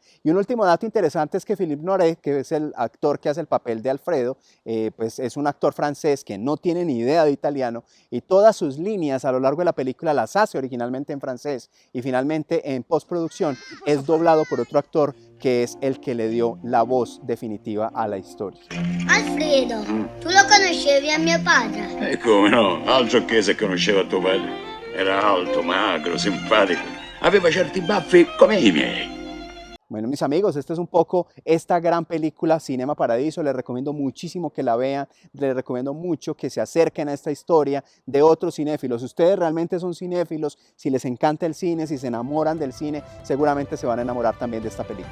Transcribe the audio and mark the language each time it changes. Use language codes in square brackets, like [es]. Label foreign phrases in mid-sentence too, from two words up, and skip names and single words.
[es] Y un último dato interesante es que Philippe Noiret, que es el actor que hace el papel de Alfredo, pues es un actor francés que no tiene ni idea de italiano y todas sus líneas a lo largo de la película las hace originalmente en francés y finalmente en postproducción es doblado por otro actor que es el que le dio la voz definitiva a la historia. [it] Alfredo, tu lo conoscevi a mio padre? Come no, altro che se conosceva tuo padre. Era alto, magro, simpatico. Aveva certi baffi come i miei. [es] Bueno, mis amigos, esta es un poco esta gran película Cinema Paradiso. Les recomiendo muchísimo que la vean, les recomiendo mucho que se acerquen a esta historia de otros cinéfilos. Ustedes realmente son cinéfilos, si les encanta el cine, si se enamoran del cine, seguramente se van a enamorar también de esta película.